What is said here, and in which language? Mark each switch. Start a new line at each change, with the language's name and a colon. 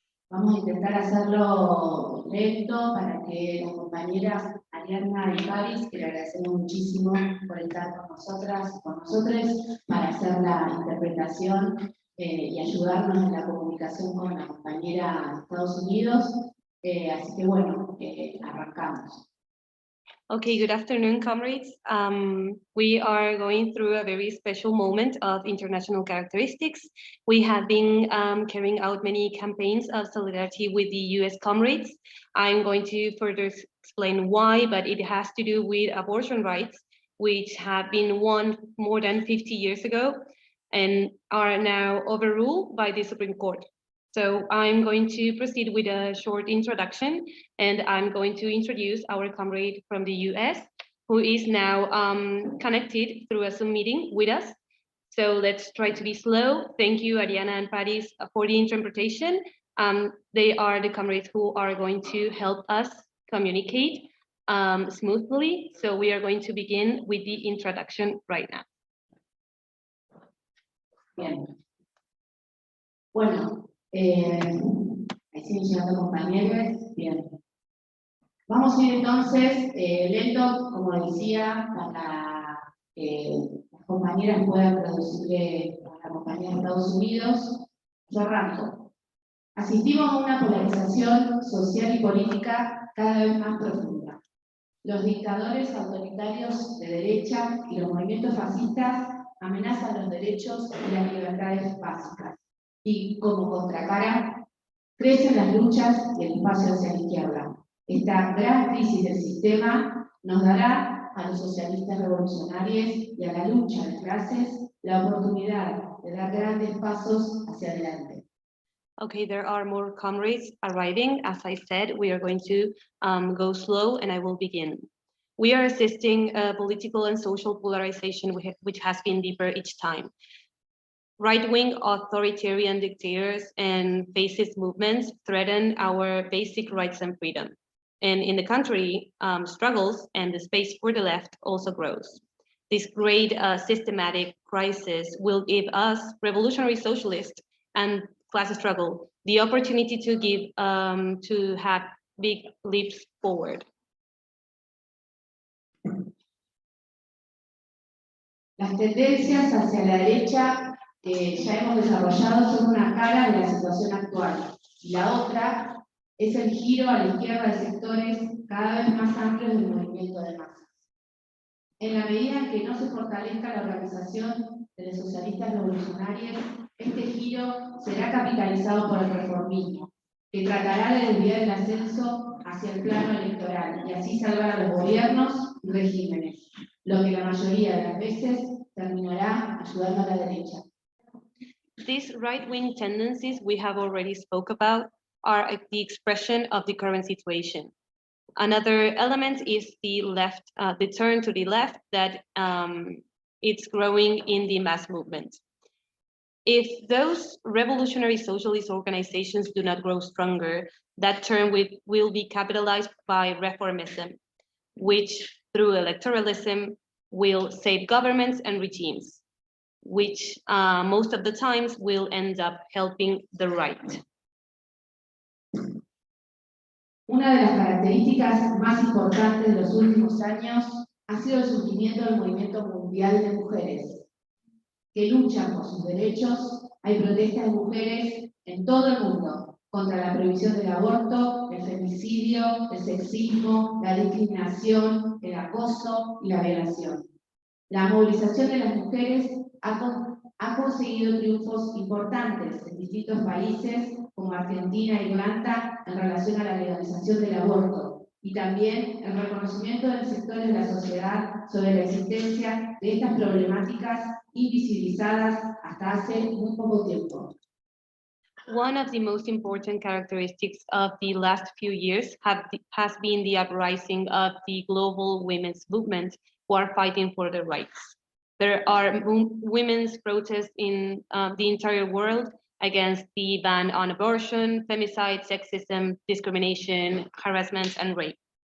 Spanish: Vamos a intentar hacerlo lento para que las compañeras Ariana y Paris, que le agradecemos muchísimo por estar con nosotras y con nosotros para hacer la interpretación y ayudarnos en la comunicación con la compañera de Estados Unidos. Así que bueno, arrancamos.
English: Okay, good afternoon, comrades. We are going through a very special moment of international characteristics. We have been carrying out many campaigns of solidarity with the US comrades. I'm going to further explain why, but it has to do with abortion rights, which have been won more than 50 years ago and are now overruled by the Supreme Court. So I'm going to proceed with a short introduction, and I'm going to introduce our comrade from the US, who is now connected through a Zoom meeting with us. So let's try to be slow. Thank you, Ariana and Paris, for the interpretation. They are the comrades who are going to help us communicate smoothly. So we are going to begin with the introduction right now.
Spanish: Bien. Bueno. Ahí siguen llegando compañeros. Bien. Vamos a ir entonces lento, como decía, para que las compañeras puedan traducirle a la compañía de Estados Unidos. Yo arranco. Asistimos a una polarización social y política cada vez más profunda. Los dictadores autoritarios de derecha y los movimientos fascistas amenazan los derechos y las libertades básicas. Y como contracara, crecen las luchas y el espacio hacia la izquierda. Esta gran crisis del sistema nos dará a los socialistas revolucionarios y a la lucha de clases la oportunidad de dar grandes pasos hacia adelante.
English: Okay, there are more comrades arriving. As I said, we are going to go slow, and I will begin. We are assisting political and social polarization which has been deeper each time. Right-wing authoritarian dictators and fascist movements threaten our basic rights and freedom. And in the country, struggles and the space for the left also grows. This great systematic crisis will give us, revolutionary socialists and class struggle, the opportunity to have big leaps forward.
Spanish: Las tendencias hacia la derecha que ya hemos desarrollado son una cara de la situación actual, y la otra es el giro a la izquierda de sectores cada vez más amplios del movimiento de masas. En la medida en que no se fortalezca la organización de los socialistas revolucionarios, este giro será capitalizado por el reformismo, que tratará de desviar el ascenso hacia el plano electoral y así salvar a los gobiernos y regímenes, lo que la mayoría de las veces terminará ayudando a la derecha.
English: These right-wing tendencies we have already spoke about are the expression of the current situation. Another element is the left, the turn to the left that it's growing in the mass movement. If those revolutionary socialist organizations do not grow stronger, that turn will be capitalized by reformism, which through electoralism will save governments and regimes, which most of the times will end up helping the right.
Spanish: Una de las características más importantes de los últimos años ha sido el surgimiento del movimiento mundial de mujeres, que luchan por sus derechos Hay protestas de mujeres en todo el mundo contra la prohibición del aborto, el femicidio, el sexismo, la discriminación, el acoso y la violación. La movilización de las mujeres ha conseguido triunfos importantes en distintos países como Argentina e Irlanda en relación a la legalización del aborto y también el reconocimiento del sector de la sociedad sobre la existencia de estas problemáticas invisibilizadas hasta hace muy poco tiempo.
English: One of the most important characteristics of the last few years has been the uprising of the global women's movement who are fighting for their rights. There are women's protests in the entire world against the ban on abortion, femicide, sexism, discrimination, harassment, and rape.